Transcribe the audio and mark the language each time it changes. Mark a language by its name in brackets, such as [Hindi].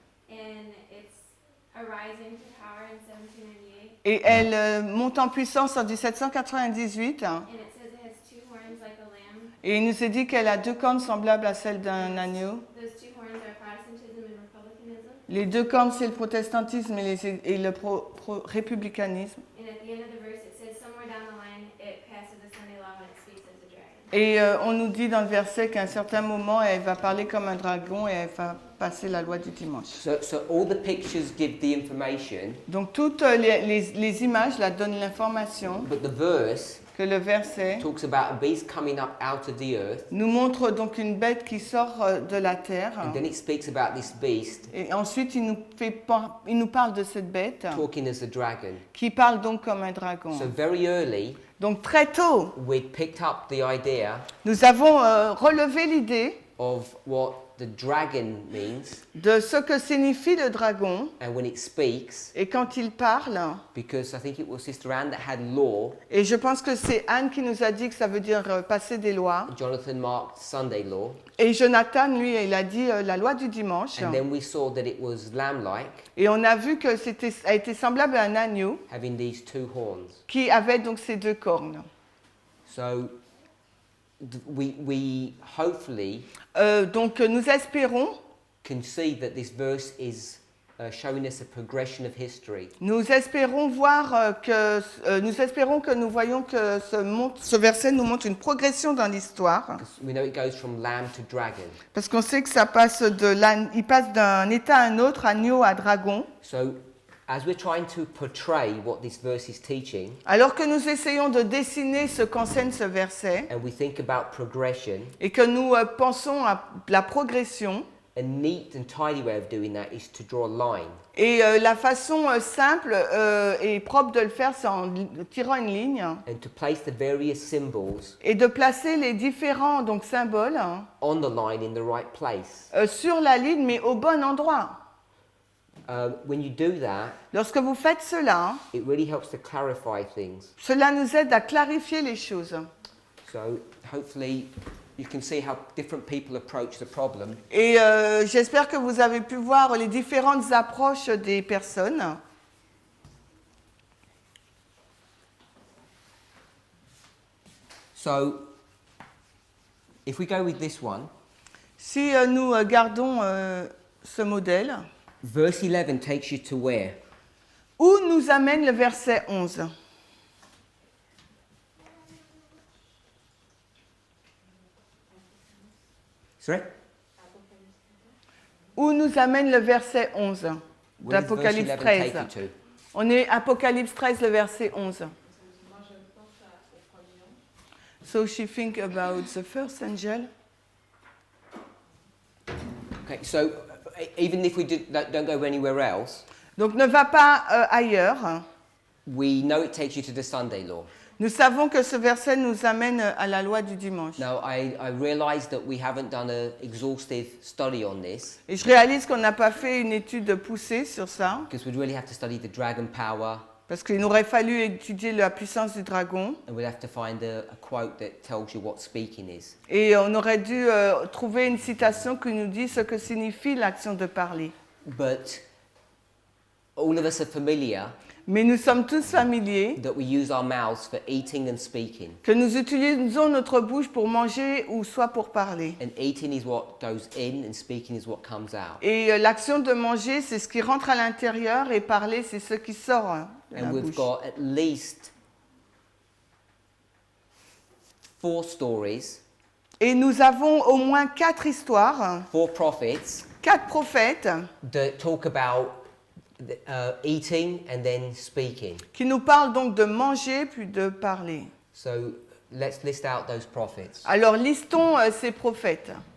[English] and it's arising to power in 1798. [French] et elle monte en puissance en 1798, [English] And it says it has two horns like a lamb. [French] et il nous est dit qu'elle a deux cornes semblables à celles d'un agneau. [English] Those two horns are Protestantism and republicanism. [French] Les deux cornes, c'est le protestantisme et le républicanisme. [English] And at the end of the verse, it says somewhere down the line, it passes the Sunday law and it speaks as a dragon. [French] Et on nous dit dans le verset qu'à un certain moment, elle va parler comme un dragon et elle va passer la loi du dimanche. [English] So all the pictures give the information, [French] Donc toutes les images là donnent l'information, [English] but the verse [French] que le verset [English] talks about a beast coming up out of the earth, [French] nous montre donc une bête qui sort de la terre. [English] and then it speaks about this beast [French] Et ensuite, il nous parle de cette bête [English] talking as a dragon. [French] qui parle donc comme un dragon. [English] So very early, [French] Donc très tôt, [English] we'd picked up the idea [French] nous avons relevé l'idée [English] of what the dragon means, [French] de ce que signifie le dragon. [English] and when it speaks, [French] Et quand il parle, [English] because I think it was Sister Anne that had law, [French] et je pense que c'est Anne qui nous a dit que ça veut dire passer des lois. [English] Jonathan marked Sunday law, [French] Et Jonathan, lui, il a dit la loi du dimanche. [English] and then we saw that it was lamb-like, [French] Et on a vu que a été semblable à un agneau [English] having these two horns. [French] qui avait donc ces deux cornes. [English] So we hopefully [French] Donc nous espérons [English] can see that this verse is showing us a progression of history. [French] Nous espérons que nous voyons que ce verset nous montre une progression dans l'histoire, [English] Because we know it goes from lamb to dragon. [French] parce qu'on sait que ça passe il passe d'un état à un autre, agneau à dragon. [English] So as we're trying to portray what this verse is teaching, [French] Alors que nous essayons de dessiner ce qu'enseigne ce verset [English] and we think about progression, [French] et que nous pensons à la progression, [English] a neat and tidy way of doing that is to draw a line. [French] et la façon simple et propre de le faire, c'est en tirant une ligne [English] And to place the various symbols [French] et de placer les différents donc, symboles [English] on the line in the right place. [French] sur la ligne, mais au bon endroit. [English] When you do that, [French] Lorsque vous faites cela, [English] it really helps to clarify things. [French] cela nous aide à clarifier les choses. [English] So hopefully you can see how different people approach the problem. [French] Et j'espère que vous avez pu voir les différentes approches des personnes. [English] So if we go with this one, [French] Si nous gardons ce modèle, [English] verse 11 takes you to where? [French] où nous amène le verset 11 ? [English] Sorry? [French] Où nous amène le verset 11 [English] Where does verse [French] d'Apocalypse [English] 11 [French] 13 [English] take you to? [French] On est Apocalypse 13, le verset 11. [English] So she think about the first angel. Okay, so even if we don't go anywhere else, [French] Donc ne va pas ailleurs. [English] we know it takes you to the Sunday law. [French] Nous savons que ce verset nous amène à la loi du dimanche. [English] Now, I realize that we haven't done an exhaustive study on this [French] Et je réalise qu'on n'a pas fait une étude poussée sur ça, [English] because we'd really have to study the dragon power [French] parce qu'il aurait fallu étudier la puissance du dragon, [English] and we'd have to find a quote that tells you what speaking is. [French] et on aurait dû trouver une citation qui nous dit ce que signifie l'action de parler. [English] But all of us are familiar [French] Mais nous sommes tous familiers [English] that we use our mouths for eating and speaking. [French] que nous utilisons notre bouche pour manger ou soit pour parler. [English] And eating is what goes in and speaking is what comes out. [French] Et l'action de manger, c'est ce qui rentre à l'intérieur, et parler, c'est ce qui sort de la [English] And we've [French] bouche. [English] got at least 4 stories, [French] Et nous avons au moins 4 histoires, [English] 4 prophets [French] 4 prophètes [English] that talk about eating and then speaking. [French] qui nous parlent donc de manger puis de parler. [English] So let's list out those prophets. [French] Alors listons ces prophètes.